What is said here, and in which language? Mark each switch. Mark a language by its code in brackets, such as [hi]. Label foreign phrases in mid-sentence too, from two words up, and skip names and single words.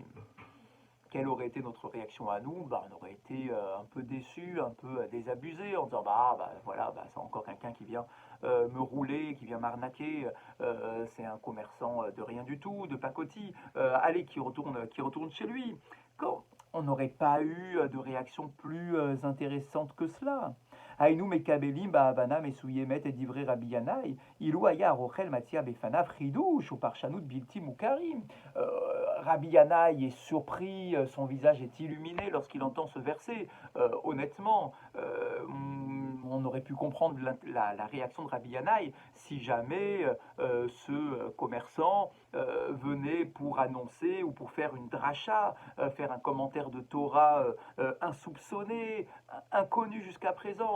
[fr] Quelle aurait été notre réaction à nous? On aurait été un peu déçus, un peu désabusés, en disant voilà, c'est encore quelqu'un qui vient me rouler, qui vient m'arnaquer, c'est un commerçant de rien du tout, de pacotille, allez, qui retourne chez lui. Quand on n'aurait pas eu de réaction plus intéressante que cela. [he] אנו מקבלים בהבנה מסוימת את דברי רבי ינאי, אילו היה רוכל מעיין בפניו חידוש או פרשנות בלתי מוכרים. [fr] Rabbi Yanaï est surpris, son visage est illuminé lorsqu'il entend ce verset. Honnêtement, on aurait pu comprendre la réaction de Rabbi Yanaï si jamais ce commerçant venait pour annoncer ou pour faire une dracha, faire un commentaire de Torah insoupçonné, inconnu jusqu'à présent.